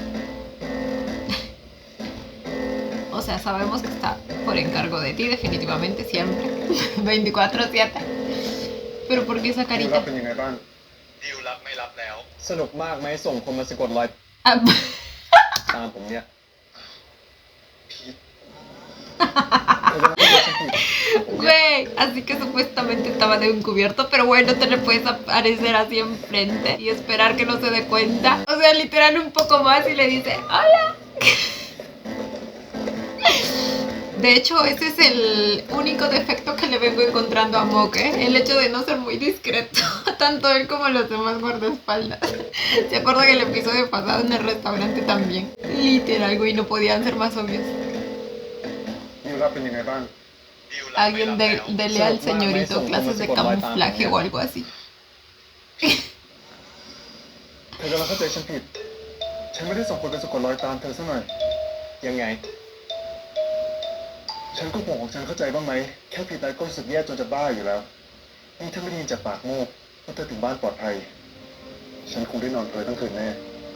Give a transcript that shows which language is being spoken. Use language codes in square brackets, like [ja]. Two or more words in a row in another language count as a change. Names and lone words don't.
[es] O sea, sabemos que está por encargo de ti, definitivamente, siempre. 24/7. Pero ¿por qué esa [th] ดิวรับ [es] carita? [th] เป็นยังไงบ้าง ดิวรับไม่รับแล้ว สนุกมากไหมส่งคนมาสะกดรอย [es] Ah, [th] ตามผมเนี่ย [es] Güey, así que supuestamente estaba de encubierto, pero bueno, te le puedes aparecer así enfrente y esperar que no se dé cuenta. O sea, literal un poco más y le dice, hola. De hecho, ese es el único defecto que le vengo encontrando a Mock, ¿eh? El hecho de no ser muy discreto, tanto él como los demás guardaespaldas. ¿Se acuerdan que el episodio pasado en el restaurante también? Literal, güey, no podían ser más obvios. [th] ดิวรับเป็นยังไงบ้าง [es] Alguien dele al señorito clases de camuflaje o algo así. [th] เธอกำลังเข้าใจฉันผิด ฉันไม่ได้ส่งคนไปสะกดรอยตามเธอซะหน่อย ยังไง ฉันก็ห่วงของฉันเข้าใจบ้างไหม แค่ผิดไปก็รู้สึกแย่จนจะบ้าอยู่แล้ว นี่ถ้าไม่ได้ยินจากปากโมกว่าเธอถึงบ้านปลอดภัย ฉันคงได้นอนเพลินทั้งคืนแน่